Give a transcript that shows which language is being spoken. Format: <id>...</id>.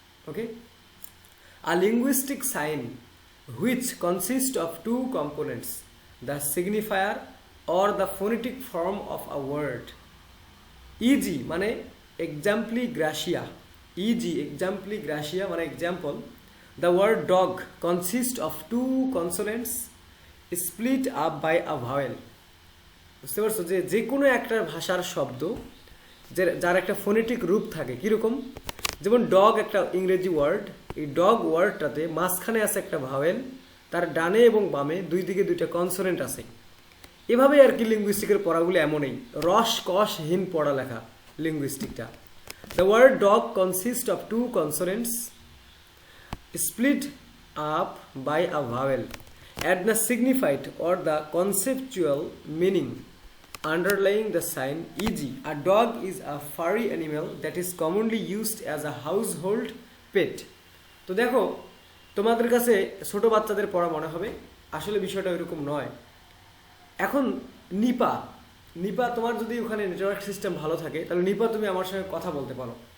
<en>Okay, a linguistic sign which consist of 2 components, the signifier or the phonetic form of a word.</en> <bn>Easy মানে এক্সাম্পলি gratia, easy এক্সাম্পলি gratia মানে example.</bn> <en>The word dog consists of 2 consonants split up by a vowel.</en> <bn>বুঝতে পারছো যে যে কোনো একটা ভাষার শব্দ যার একটা ফোনেটিক রূপ থাকে, কীরকম? যেমন ডগ একটা ইংরেজি ওয়ার্ড, এই ডগ ওয়ার্ডটাতে মাঝখানে আছে একটা ভাওয়েল, তার ডানে এবং বামে দুই দিকে 2টা কনসোনেন্ট আছে। এভাবে আর কি লিঙ্গুইস্টিকের পড়াগুলো এমনই রস কষহীন পড়ালেখা লিঙ্গুইস্টিকটা।</bn> <en>The word dog consists of 2 consonants split up by a vowel and the signified or the conceptual meaning underlying the sign, e.g. a dog is a furry animal that is commonly used as a household pet.</en> <bn>তো দেখো, তোমাদের কাছে ছোট বাচ্চাদের পড়া মনে হবে, আসলে বিষয়টা ওইরকম নয়। এখন নিপা, তোমার যদি ওখানে নেটওয়ার্ক সিস্টেম ভালো থাকে, তাহলে নিপা তুমি আমার সঙ্গে কথা বলতে পারো।</bn>